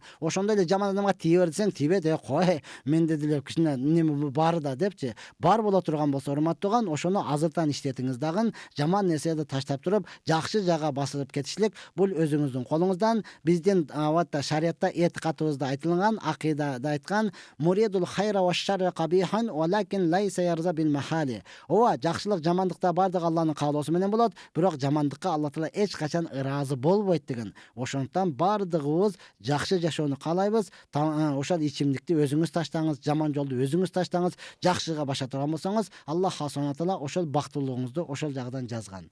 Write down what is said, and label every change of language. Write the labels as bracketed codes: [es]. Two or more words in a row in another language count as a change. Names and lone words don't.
[ky] Ошондой эле жаман адамга тие бер десең тийбейт. Кой, менде деле кичине неме бар да депчи. Бар боло турган болсо, урматтууган, ошону азыртан иштетиңиз дагы. Жаман нерсени таштап туруп, жакшы жага басылып кетишлик бул өзүңүздүн колуңуздан. Биздин шариатта, этикатыбызда айтылган, акыйдада айткан: [ar] مريد الخير والشر قبيحا ولكن ليس يرضى بالمحال. [ky] Ооба, жакшылык, жамандыкта бардыгы Алланын каалоосу менен болот, бирок жамандыкка Алла Таала эч качан ыраазы болбойт деген. Ошондуктан бардыгыбыз жакшы жашоону каалайбыз. Ошол ичимдикти өзүңүз таштаңыз, жаман жолду өзүңүз таштаңыз. Жакшыга баша турган болсоңуз, [ar] الله سبحانه وتعالى [ky] ошол бактылуулугуңузду ошол жагдан жазган.